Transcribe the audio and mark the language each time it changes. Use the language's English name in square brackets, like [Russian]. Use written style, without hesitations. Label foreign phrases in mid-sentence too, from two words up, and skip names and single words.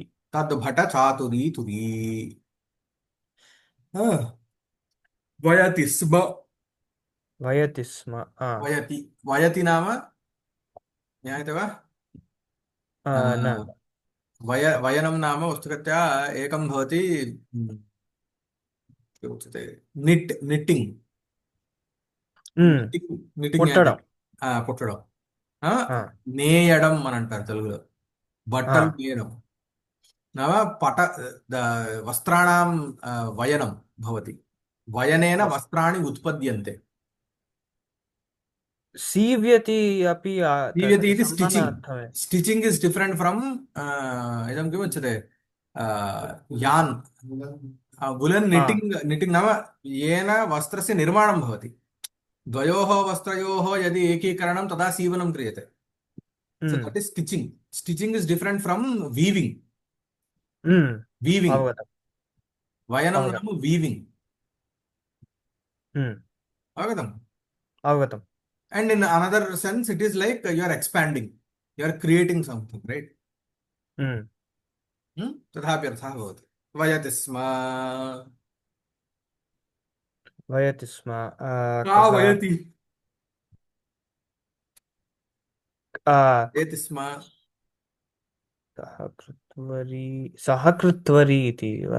[Sanskrit] तद्भट चातुरी तुरी। वयति स्म। वयति स्म वयति वयति नाम ज्ञायते वा? न वयनं नाम वस्तुतः एकं भवति। किम् उच्यते? निट्टिङ्ग्। ఉమ్, [Telugu] నిట్టింగ్ నిట్టింగ్ అంటే కుట్టడం కుట్టడం. ఆ, ఆ, నేయడం అని అంటారు తెలుగులో. ఆ, బట్టలు నేయడం [Sanskrit] नाम पट वस्त्राणां वयनं भवति। वयनेन वस्- वस्त्राणि उत्पद्यन्ते। सीव्यति अपि सीव्यति इति स्टिचिङ्ग्। समानार्थమే [English] stitching is different from [Sanskrit] इदं किमुच्यते? [English] yarn woollen ఆ, [Sanskrit] निट्टिङ्ग्। निट्टिङ्ग् नाम येन वस्त्रस्य निर्माणं भवति। द्वयोः वस्त्रयोः यदि एकीकरणं तदा सीवनं क्रियते। [English] So ఉమ్, that is stitching. Stitching is different from weaving. ఉమ్, Weaving. [Sanskrit] అవగతం वयनं అవగతం नाम weaving. ఉమ్, अवगतम्? అవగతం [English] And in another sense, it is like you are expanding, you are creating something, right? ఉమ్, [Sanskrit] तथापि अर्थः भवति। वयति स्म। वयति स्म का कः वयति? आ, वयति स्म। सहकृत्वरी इति वा